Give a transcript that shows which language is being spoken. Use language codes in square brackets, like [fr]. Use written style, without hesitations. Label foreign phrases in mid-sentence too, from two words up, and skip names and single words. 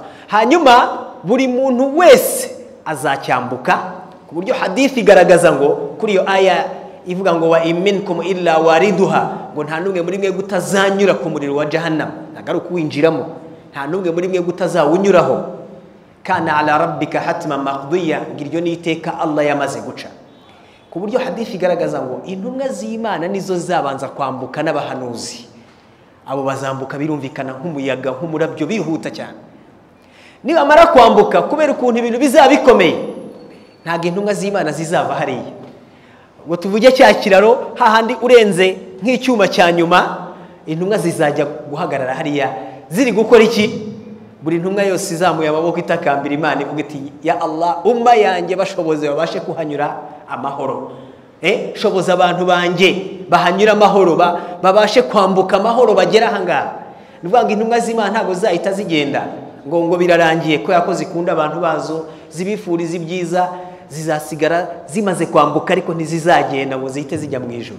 [rw] Hanyuma buri muntu wese azacyambuka, ku buryo hadithi igaragaza ngo kuri iyo aya ivuga ngo [ar] وإن منكم إلا واردها, [rw] ngo nta numwe muri mwe gutazanyura ku muriro wa jahannam, nagaruka winjiramo, nta numwe muri mwe gutazawunyuraho. [ar] كان على ربك حتما مقضيا, [rw] ngiryo niteka Allah yamaze guca. Ku buryo hadithi igaragaza ngo intumwa z'Imana nizo zabanza kwambuka n'abahanuzi. Abo bazambuka birumvikana nk'umuyaga, nk'umurabyo, bihuta cyane. Nibamara kwambuka, kubera ukuntu ibintu bizaba bikomeye, ntago intumwa z'Imana zizava hariya. Ngo tuvuge cya kiraro hahandi urenze nk'icyuma cya nyuma, intumwa zizajya guhagarara hariya ziri gukora iki? Buri ntumwa yose izamuye amaboko itakambira Imana ivuga iti [ar] يا الله, [rw] umma yanjye bashoboze babashe kuhanyura amahoro. Shoboza abantu banjye bahanyura amahoro, babashe kwambuka amahoro bagera ahangaha. Nuvuga ngo intumwa z'Imana ntago zahita zigenda ngo birarangiye ko yakoze ikunda abantu bazo, zibifuriza ibyiza, zizasigara zimaze kwambuka, ariko ntizizagenda ngo zihite zijya mu ijuru.